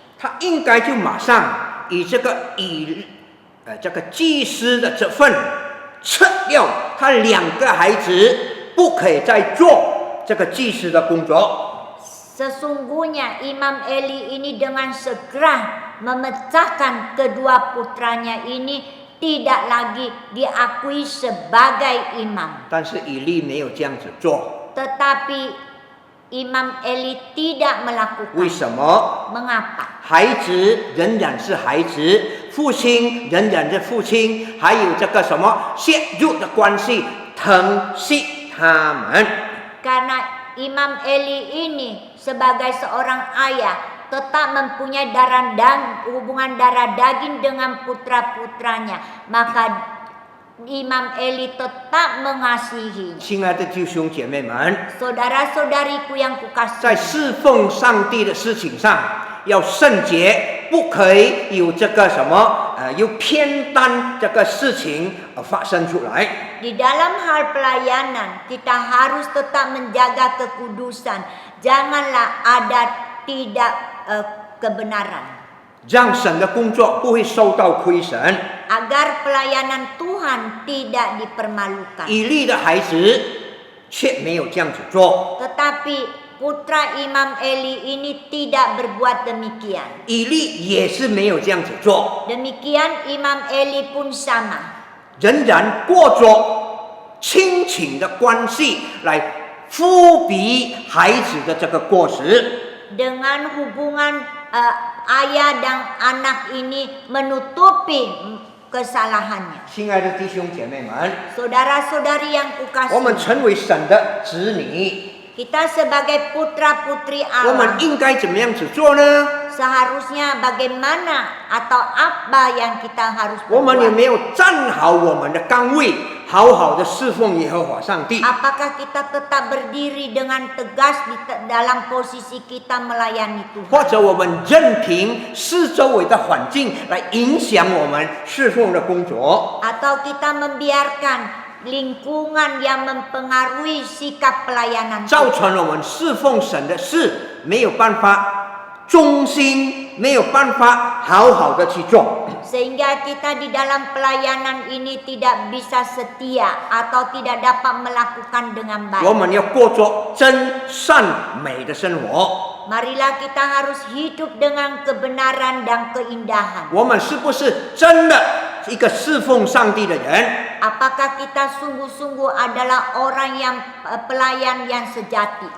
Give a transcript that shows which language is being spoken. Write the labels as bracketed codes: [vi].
[zh] 他应该就马上以这个祭司的这份撤掉他2个孩子，不可以再做这个祭司的工作。 [id] Sesungguhnya Imam Eli ini dengan segera memecahkan kedua putranya ini tidak lagi diakui sebagai imam. [zh] 但是以利没有这样子做， [id] Tetapi Imam Eli tidak [zh] 为 [id] melakukan. [zh] 什么？ [id] Mengapa? [zh] 孩子仍然是孩子，父亲仍然是父亲，还有这个什么血肉的关系，疼惜他们。 [id] Karena Imam Eli ini sebagai seorang ayah tetap mempunyai hubungan darah daging dengan putra-putranya, maka Imam Eli tetap mengasihi. [zh] 亲爱的弟兄姐妹们， [id] Saudara-saudariku yang [zh] 在 [id] kukasihi, [zh] 侍奉上帝的事情上要圣洁，不可以有这个什么有偏袒这个事情发生出来。 [id] di dalam hal pelayanan kita harus tetap menjaga kekudusan. Janganlah ada tidak kebenaran, [zh] 让神的工作不会受到亏损。 [id] agar pelayanan Tuhan tidak dipermalukan. [zh] 以利的孩子却没有这样子做， [id] Tetapi putra Imam Eli ini tidak berbuat demikian. [zh] 以利也是没有这样子做， [id] Demikian Imam Eli pun sama. [zh] 仍然过着亲情的关系来抚庇孩子的这个过失。 [id] Dengan hubungan ayah dan anak ini menutupi kesalahannya. [zh] 亲爱的弟兄姐妹们， [id] Saudara-saudari yang [zh] 我们 [id] kukasihi, [zh] 成为神的子女， [id] kita sebagai putra-putri [zh] 我们应该怎么样子做呢？ [id] seharusnya bagaimana atau apa yang kita harus [zh] 我们有 [id] berbuat? [zh] 没有站好我们的岗位，好好的侍奉耶和华上帝？ [id] Apakah kita tetap berdiri dengan tegas dalam posisi kita melayani [zh] 或者我们任凭四周围的环境来影响我们侍奉的工作？ [id] Atau kita membiarkan lingkungan yang mempengaruhi sikap pelayanan [zh] 造 [id] kita, [zh] 成我们侍奉神的事没有办法忠心，没有办法好好的去做。 [id] sehingga kita di dalam pelayanan ini tidak bisa setia atau tidak dapat melakukan dengan [zh] 我 [id] baik. [zh] 们要过着真善美的生活。 [id] Marilah kita harus hidup dengan kebenaran dan keindahan. [zh] 我们是不是真的一个侍奉上帝的人？ [id] Apakah kita sungguh-sungguh adalah orang yang pelayan yang sejati?